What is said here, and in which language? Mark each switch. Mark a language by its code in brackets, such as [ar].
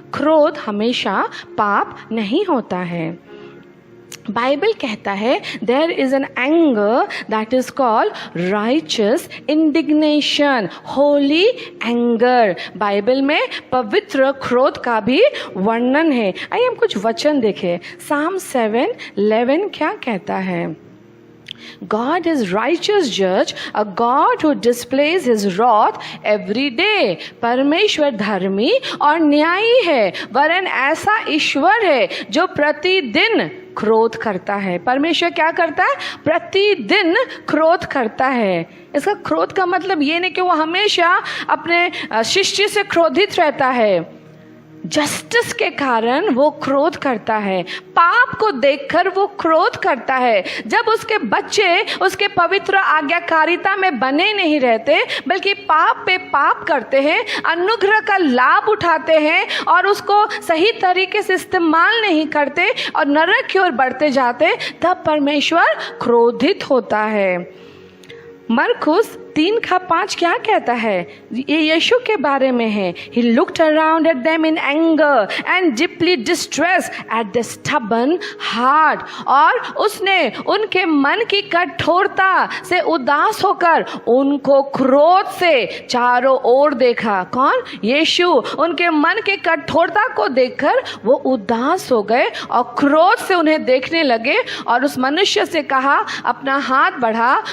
[hi] क्रोध हमेशा पाप नहीं होता है। बाइबल कहता है [en] There is an anger that is called righteous indignation, holy anger. [hi] Bible में पवित्र क्रोध का भी वर्णन है। आइए हम कुछ वचन देखें। Psalm 7:11 क्या कहता है? [en] God is righteous judge, a God who displays his wrath every day. [hi] परमेश्वर धर्मी और न्यायी है, वरन ऐसा ईश्वर है जो प्रतिदिन क्रोध करता है। परमेश्वर क्या करता है? प्रतिदिन क्रोध करता है। इसका क्रोध का मतलब ये नहीं कि वो हमेशा अपने शिष्य से क्रोधित रहता है। जस्टिस के कारण वो क्रोध करता है, पाप को देखकर वो क्रोध करता है। जब उसके बच्चे उसके पवित्र आज्ञाकारिता में बने नहीं रहते, बल्कि पाप पे पाप करते हैं, अनुग्रह का लाभ उठाते हैं और उसको सही तरीके से इस्तेमाल नहीं करते और नरक की ओर बढ़ते जाते, तब परमेश्वर क्रोधित होता है। मरकुस 3:5 क्या कहता है? ये यीशु के बारे में है। [en] He looked around at them in anger and deeply distressed at their stubborn heart. [hi] और उसने उनके मन की कठोरता से उदास होकर उनको क्रोध से चारों ओर देखा। कौन? यीशु। उनके मन की कठोरता को देखकर वो उदास हो गए और क्रोध से उन्हें देखने लगे और उस मनुष्य से कहा अपना हाथ बढ़ा।